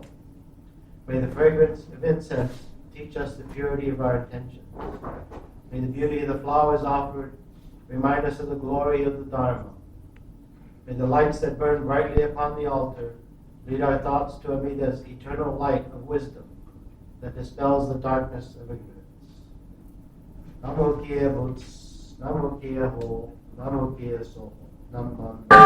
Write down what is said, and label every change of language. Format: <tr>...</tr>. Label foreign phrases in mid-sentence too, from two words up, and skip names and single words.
<en>May the fragrance of incense teach us the purity of our intention. May the beauty of the flowers offered remind us of the glory of the Dharma. May the lights that burn brightly upon the altar lead our thoughts to Amida's eternal light of wisdom that dispels the darkness of ignorance.</en> <ja>Namo Kia Butsu, Namo Kia Ho, Namo Kia So, Namman.</ja>